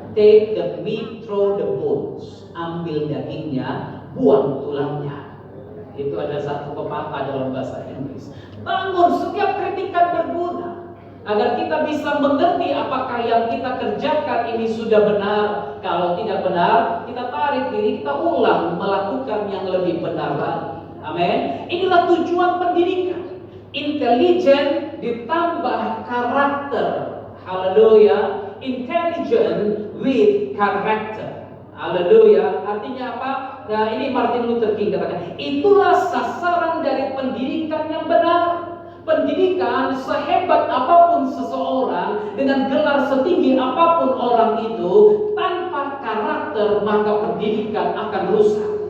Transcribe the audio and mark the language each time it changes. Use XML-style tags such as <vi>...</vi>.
<en>Take the meat, throw the bones.</en> <id>Ambil dagingnya, buang tulangnya. Itu ada satu pepatah dalam bahasa Inggris. Bangun, setiap kritikan berguna agar kita bisa mengerti apakah yang kita kerjakan ini sudah benar. Kalau tidak benar, kita tarik diri, kita ulang melakukan yang lebih benar lagi. Amin. Inilah tujuan pendidikan. Intelijen ditambah karakter. Haleluya.</id> <en>Intelligent with character.</en> <id>Haleluya. Artinya apa? Nah, ini Martin Luther King katakan, itulah sasaran dari pendidikan yang benar. Pendidikan sehebat apapun seseorang, dengan gelar setinggi apapun orang itu, tanpa karakter maka pendidikan akan rusak.</id>